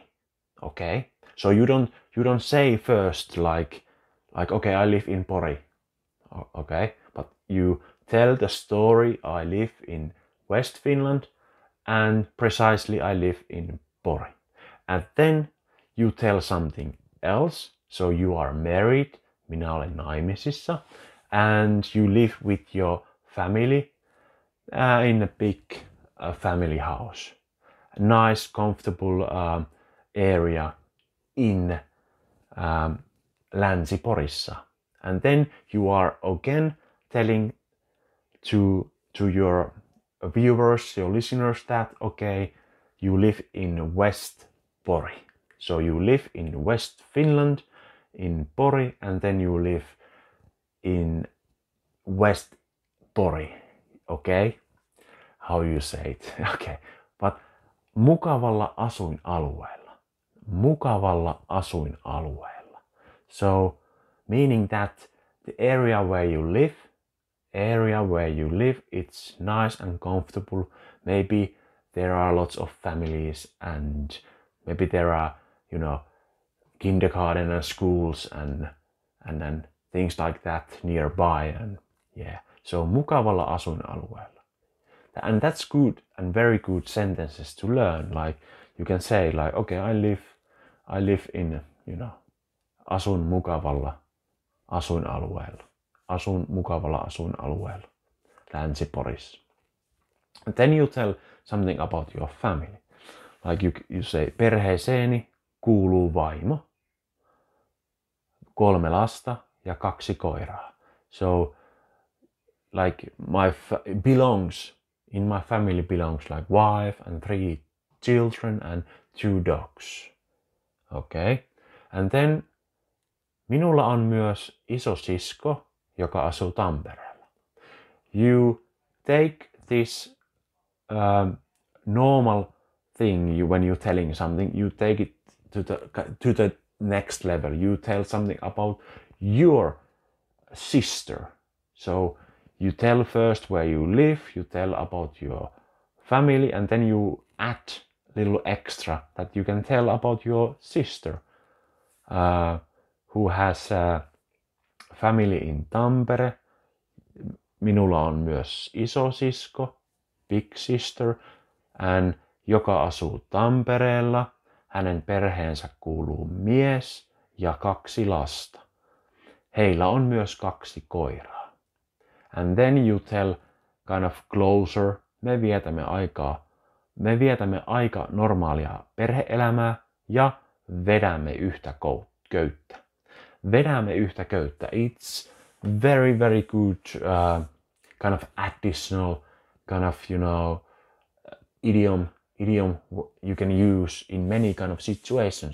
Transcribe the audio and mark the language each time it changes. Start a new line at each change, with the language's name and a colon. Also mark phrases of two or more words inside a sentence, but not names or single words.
English: Okay, so you don't say first like okay, I live in Pori. Okay, but you tell the story. I live in West Finland and precisely I live in Pori. And then you tell something else. So you are married,
Finnish: minä olen naimisissa,
English: and you live with your family in a big family house. A nice, comfortable area in Länsi-Porissa. And then you are again telling to your viewers, your listeners, that okay, you live in West Pori. So you live in West Finland, in Pori, and then you live in West Pori. Okay, how you say it? Okay, but
Finnish: mukavalla asuinalueella. mukavalla asuinalueella.
English: So, meaning that the area where you live, it's nice and comfortable. Maybe there are lots of families and maybe there are, kindergarten and schools and things like that nearby. And yeah, so
Finnish: mukavalla asuinalueella.
English: And that's good and very good sentences to learn. Like you can say like, okay, I live in,
Finnish: asun mukavalla asuinalueella. Asun mukavalla asuinalueella. Länsi-Porissa.
English: And then you tell something about your family. Like you say,
Finnish: perheeseeni kuuluu vaimo, 3 lasta ja 2 koiraa.
English: So, like in my family belongs like wife and 3 children and 2 dogs. Okay. And then
Finnish: minulla on myös isosisko, joka asuu Tampereella.
English: You take this normal thing when you're telling something, you take it to the next level. You tell something about your sister. So you tell first where you live, you tell about your family, and then you add a little extra that you can tell about your sister who has a family in Tampere.
Finnish: Minulla on myös isosisko,
English: big sister, and
Finnish: joka asuu Tampereella. Hänen perheensä kuuluu mies ja 2 lasta. Heillä on myös 2 koiraa.
English: And then you tell kind of closer.
Finnish: Me vietämme aika normaalia perhe-elämää ja vedämme yhtä köyttä. Vedämme yhtä köyttä.
English: It's very, very good kind of additional kind of, idiom you can use in many kind of situations.